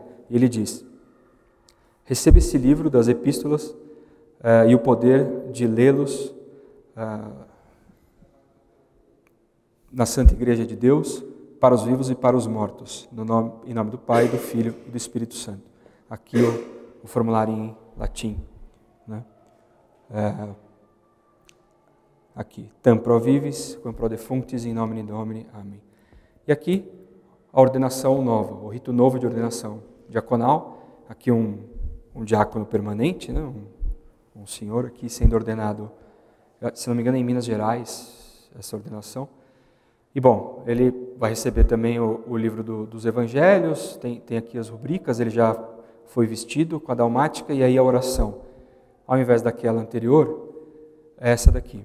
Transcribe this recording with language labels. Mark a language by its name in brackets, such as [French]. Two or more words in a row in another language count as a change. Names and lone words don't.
[Portuguese] E ele diz: receba esse livro das epístolas e o poder de lê-los na Santa Igreja de Deus, para os vivos e para os mortos, em nome do Pai, do Filho e do Espírito Santo. Aqui o formulário em latim, né? Aqui, [Latin] tam pro vivis, quam pro defunctis, in nomine Domini, [Portuguese] amém. E aqui, a ordenação nova, o rito novo de ordenação diaconal. Aqui um diácono permanente, né? Um senhor aqui sendo ordenado, se não me engano, em Minas Gerais, essa ordenação. E bom, ele vai receber também o livro dos evangelhos, tem aqui as rubricas, ele já foi vestido com a dalmática, e aí a oração, ao invés daquela anterior, é essa daqui.